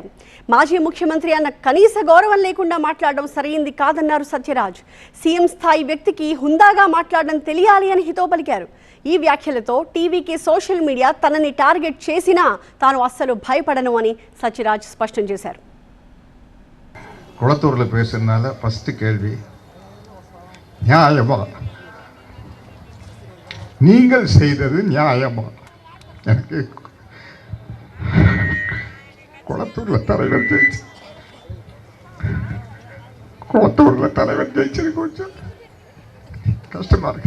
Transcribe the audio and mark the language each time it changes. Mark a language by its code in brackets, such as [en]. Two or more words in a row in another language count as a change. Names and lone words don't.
[te] మాజీ ముఖ్యమంత్రి అన్న కనీస గౌరవం లేకుండా మాట్లాడడం సరైంది కాదన్నారు సత్యరాజ్. సీఎం స్థాయి వ్యక్తికి హుందాగా మాట్లాడడం తెలియాలి అని హితో పలికారు. ఈ వ్యాఖ్యలతో టీవీకి సోషల్ మీడియా తనని టార్గెట్ చేసినా తాను అస్సలు భయపడను అని సత్యరాజ్ స్పష్టం చేశారు. [ta] குளத்தூர்ல பேசுறதுனால ஃபர்ஸ்ட் கேள்வி, நியாயமா நீங்கள் செய்தது நியாயமா? எனக்கு குளத்தூர்ல தலைவர் ஜெயிச்சது கொஞ்சம் கஷ்டமா இருக்கு.